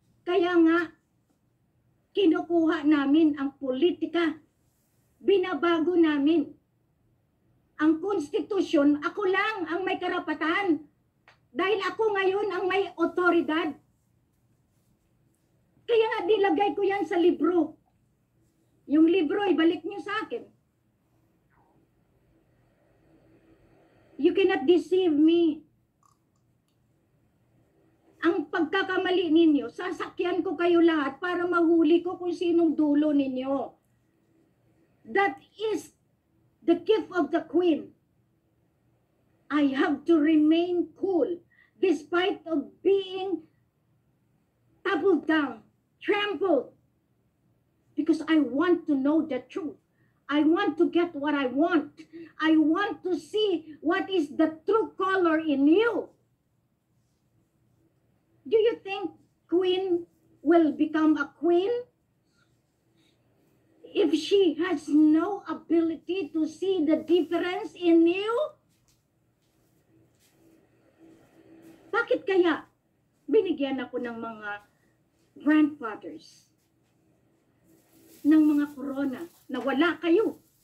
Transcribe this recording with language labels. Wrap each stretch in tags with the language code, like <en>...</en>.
<tl>Kaya nga, kinukuha namin ang politika. Binabago namin. Ang konstitusyon, ako lang ang may karapatan. Dahil ako ngayon ang may otoridad. Kaya nga nilagay ko yan sa libro. Yung libro, ibalik niyo sa akin.</tl> <en>You cannot deceive me.</en> <tl>Ang pagkakamali ninyo, sasakyan ko kayo lahat para mahuli ko kung sinong dulo ninyo.</tl> <en>That is the gift of the queen. I have to remain cool despite of being toppled down, trampled, because I want to know the truth. I want to get what I want. I want to see what is the true color in you. Do you think queen will become a queen if she has no ability to see the difference in you?</en> <tl>Bakit kaya binigyan ako ng mga grandfathers, ng mga corona, na wala kayo?</tl>